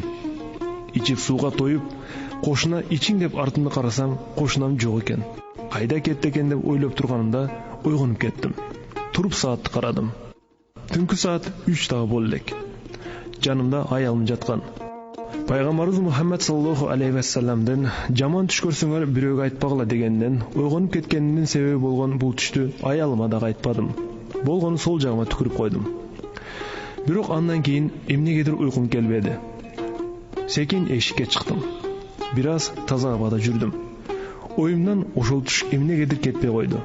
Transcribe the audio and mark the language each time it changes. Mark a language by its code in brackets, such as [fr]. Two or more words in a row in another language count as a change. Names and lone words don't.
[ky] Ичип сууга тоюп, кошуна ичиң деп артымды карасам, кошунам жок экен. Кайда кетти экен деп ойлоп турганымда ойгонуп кеттим. Туруп саатты карадым. Түнкү саат 3 дагы болу элек. Жанымда аялым жаткан. Пайгамбарыбыз Мухаммад [ar] صلى الله عليه [ky] ва салламдан жаман түш көрсөңөр бирөөгө айтпагыла дегенден ойгонуп кеткенимдин себеби болгон бул түштү аялыма дагы айтпадым. Болгону сол жагыма түкүрүп койдум. Бирок андан кийин эмнегедир уйкум келбеди. Секин эшикке чыктым. Бир аз таза абада жүрдүм. Оюмдан ошол түш эмнегедир кетпей койду.